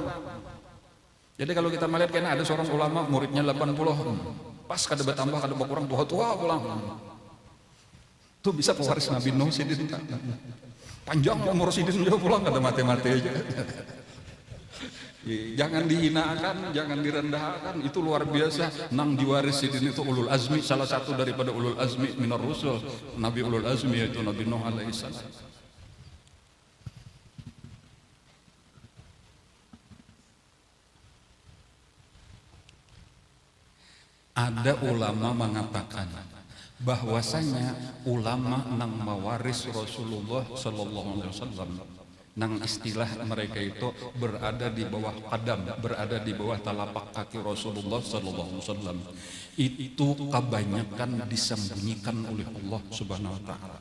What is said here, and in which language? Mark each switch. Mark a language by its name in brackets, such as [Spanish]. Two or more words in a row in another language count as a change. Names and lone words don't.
[Banjar] Jadi kalau kita melihat kayaknya ada seorang ulama muridnya 80, pas kada bertambah kada berkurang, tua-tua pulang. Tuh bisa pewaris Nabi Nuh sidin. Panjang umur sidin juga pulang kada mati-mati aja. Jangan dihinakan, jangan direndahkan, itu luar biasa. Nang diwaris sidin itu [Arabic] أولو العزم, [Banjar] salah satu daripada [Arabic] أولو العزم من الرسل, [Banjar] Nabi [Arabic] أولو العزم [Banjar] yaitu Nabi Nuh alaihissalam. Ada ulama mengatakan bahwasanya ulama nang mewaris Rasulullah [Arabic] صلى الله عليه وسلم, [Banjar] nang istilah mereka itu berada di bawah qadam, berada di bawah telapak kaki Rasulullah [Arabic] صلى الله عليه وسلم, [Banjar] itu kebanyakan disembunyikan oleh Allah [Arabic] سبحانه وتعالى.